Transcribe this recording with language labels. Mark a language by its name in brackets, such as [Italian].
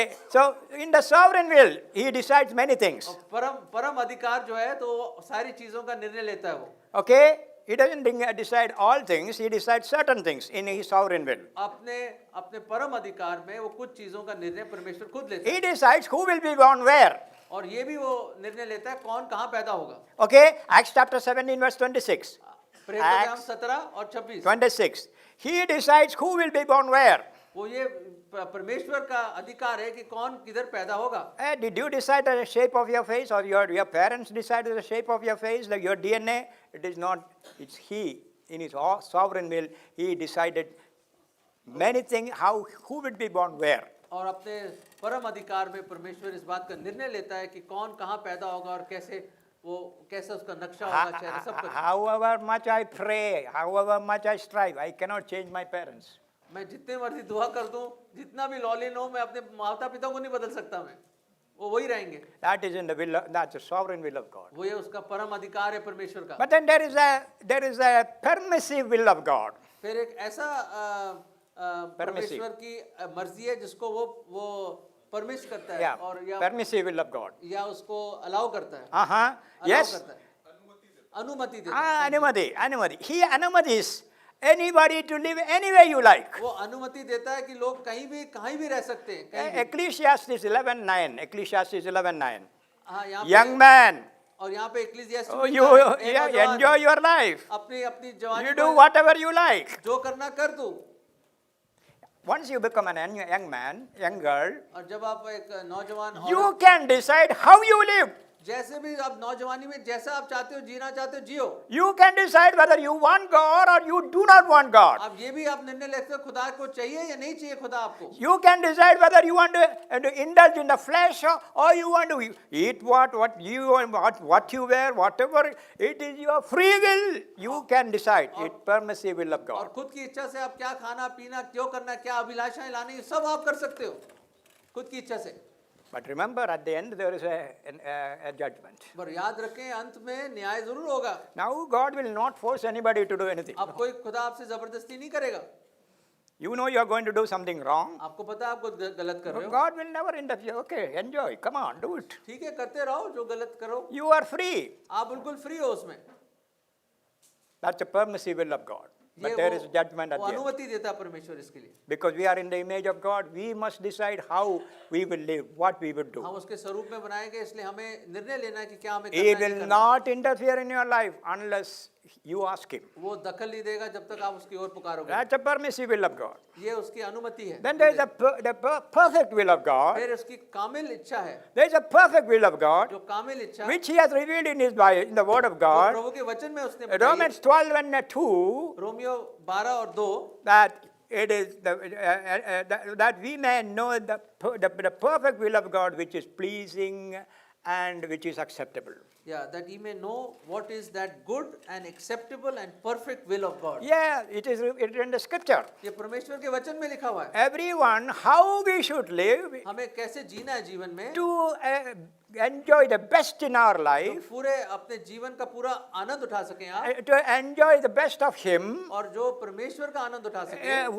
[English] So in the sovereign will, he decides many things. [Hindi] परम अधिकार जो है तो सारी चीजों का निर्णय लेता है वो. [English] Okay? He doesn't decide all things, he decides certain things in his sovereign will. [Hindi] अपने परम अधिकार में वो कुछ चीजों का निर्णय परमेश्वर खुद लेता है. [English] He decides who will be born where. [Hindi] और ये भी वो निर्णय लेता है कौन कहाँ पैदा होगा. [English] Okay? Acts chapter 17 verse 26. [Hindi] प्रेरित 17 और 26. [English] 26. He decides who will be born where. [Hindi] वो ये परमेश्वर का अधिकार है कि कौन किधर पैदा होगा. [English] Did you decide the shape of your face, or your parents decided the shape of your face, like your DNA? It is not. It's he, in his sovereign will, he decided many things, who will be born where. [Hindi] और अपने परम अधिकार में परमेश्वर इस बात का निर्णय लेता है कि कौन कहाँ पैदा होगा और कैसे उसका नक्शा होगा, चेहरा सब कुछ. [English] However much I pray, however much I strive, I cannot change my parents. [Hindi] मैं जितने मर्जी दुआ कर दूं, जितना भी लॉलीन हो, मैं अपने माता पिता को नहीं बदल सकता. मैं वो वही रहेंगे. [English] That is in the will. That's the sovereign will of God. [Hindi] वो ये उसका परम अधिकार है परमेश्वर का. [English] But then there is a permissive will of God. [Hindi] फिर एक ऐसा परमेश्वर की मर्जी है जिसको वो परमिश करता है. [English] Yeah, [Hindi] और या [English] permissive will of God. [Hindi] या उसको अलाउ करता है. [English] Uh-huh. Yes. [Hindi] करता है. अनुमति देता है. Anumati. [English] He अनुमतिs anybody to live any way you like. [Hindi] वो अनुमति देता है कि लोग कहीं भी रह सकते हैं. कहीं भी. [English] Ecclesiastes 11:9. Ecclesiastes 11:9. [Hindi] हाँ, यहाँ पे- [English] Young man, [Hindi] और यहाँ पे इक्लेसियास्टिस [English] oh, [Hindi] में [English] you [Hindi] लिखा है, "ए नौजवान, [English] enjoy your life. [Hindi] अपनी जवानी [English] You do [Hindi] में [English] whatever you like. [Hindi] जो करना कर तू." [English] once you become an young man, young girl, [Hindi] और जब आप एक नौजवान और [English] you can decide how you live. [Hindi] जैसे भी आप नौजवानी में जैसा आप चाहते हो जीना चाहते हो जियो। [English] You can decide whether you want God or you do not want God. [Hindi] आप ये भी आप निर्णय ले सकते हो खुदा को चाहिए या नहीं चाहिए खुदा आपको। [English] You can decide whether you want to indulge in the flesh or you want to eat what you want, what you wear, whatever. It is your free will. You can decide. It's permissive will of [Hindi] और [English] God. [Hindi] खुद की इच्छा से आप क्या खाना पीना क्यों करना क्या अभिलाषाएं लानी सब आप कर सकते हो खुद की इच्छा से। [English] But remember, at the end there is a judgment. [Hindi] पर याद रखें अंत में न्याय जरूर होगा। [English] Now God will not force anybody to do anything. [Hindi] अब कोई खुदा आपसे जबरदस्ती नहीं करेगा। [English] You know you are going to do something wrong. [Hindi] आपको पता है आप कुछ गलत कर रहे हो। [English] God will never interfere. Okay, enjoy. Come on, do it. [Hindi] ठीक है करते रहो जो गलत करो। [English] You are free. [Hindi] आप बिल्कुल फ्री हो उसमें। [English] That's a permissive will of God. [Hindi] ये [English] But there is judgment at [Hindi] वो [English] the end. [Hindi] अनुमति देता है परमेश्वर इसके लिए। [English] Because we are in the image of God, we must decide how we will live, what we will do. [Hindi] हम उसके स्वरूप में बनाए गए इसलिए हमें निर्णय लेना है कि क्या हमें [English] He [Hindi] करना है [English] will [Hindi] नहीं करना। [English] not interfere in your life unless you ask Him. [Hindi] वो दखल नहीं देगा जब तक आप उसकी ओर पुकारोगे। [English] That's a permissive will of God. [Hindi] ये उसकी अनुमति है। [English] Then there is the perfect will of God. [Hindi] फिर उसकी कामिल इच्छा है। [English] There is a perfect will of God, [Hindi] जो कामिल इच्छा [English] which He has revealed in His Bible, in the Word of [Hindi] जो [English] God. [Hindi] प्रभु के वचन में उसने बताई। [English] Romans 12 and 2. [Hindi] रोमियो 12 और 2 [English] That it is that we may know the perfect will of God, which is pleasing and which is acceptable. Yeah, that ye may know what is that good and acceptable and perfect will of God. Yeah, it is written in the scripture. [Hindi] ये परमेश्वर के वचन में लिखा हुआ है। [English] Everyone, how we should live [Hindi] हमें कैसे जीना है जीवन में [English] to enjoy the best in our [Hindi] तो [English] life, [Hindi] पूरे अपने जीवन का पूरा आनंद उठा सकें आप [English] to enjoy the best of Him, [Hindi] और जो परमेश्वर का आनंद उठा सकें